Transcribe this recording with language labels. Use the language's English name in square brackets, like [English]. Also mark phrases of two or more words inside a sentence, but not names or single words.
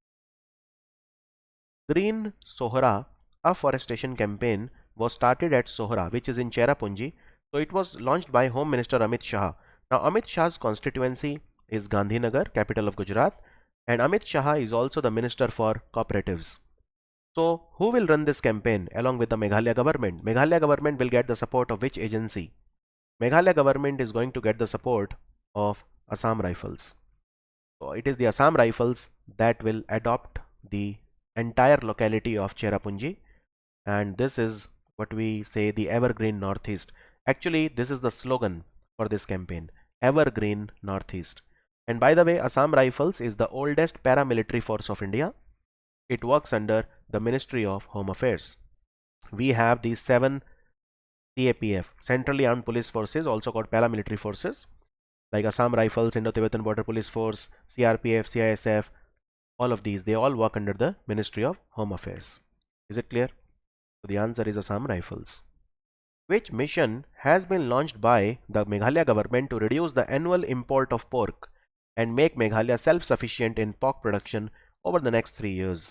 [English] Green Sohra afforestation campaign was started at Sohra, which is in Cherrapunji. So it was launched by Home Minister Amit Shah. Now Amit Shah's constituency is Gandhinagar, capital of Gujarat, and Amit Shah is also the Minister for Cooperatives. So who will run this campaign along with the Meghalaya government? Meghalaya government will get the support of which agency? Meghalaya government is going to get the support of Assam Rifles. So it is the Assam Rifles that will adopt the entire locality of Cherrapunji, and this is what we say the Evergreen Northeast. Actually, this is the slogan for this campaign, Evergreen Northeast. And by the way, Assam Rifles is the oldest paramilitary force of India. It works under the Ministry of Home Affairs. We have these 7 CAPF, Centrally Armed Police Forces, also called paramilitary forces, like Assam Rifles, Indo-Tibetan Border Police Force, CRPF, CISF, all of these, they all work under the Ministry of Home Affairs. Is it clear? So the answer is Assam Rifles. Which mission has been launched by the Meghalaya government to reduce the annual import of pork and make Meghalaya self-sufficient in pork production over the next 3 years?